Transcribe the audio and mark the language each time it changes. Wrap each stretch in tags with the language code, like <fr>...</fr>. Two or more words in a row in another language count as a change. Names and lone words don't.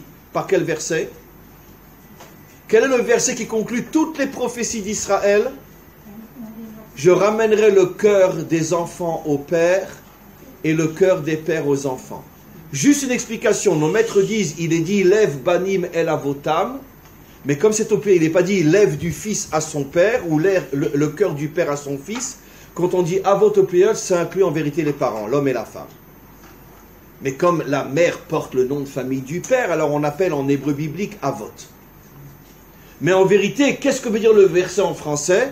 <fr>Par quel verset? Quel est le verset qui conclut toutes les prophéties d'Israël? Je ramènerai le cœur des enfants aux pères et le cœur des pères aux enfants. Juste une explication, nos maîtres disent, il est dit,</fr> <he>לב בנים על אבותם,</he> <fr>mais comme c'est au pied, il n'est pas dit, lève du fils à son père, ou le cœur du père à son fils. Quand on dit avot au pluriel, ça inclut en vérité les parents, l'homme et la femme. Mais comme la mère porte le nom de famille du père, alors on appelle en hébreu biblique avot. Mais en vérité, qu'est-ce que veut dire le verset en français?</fr>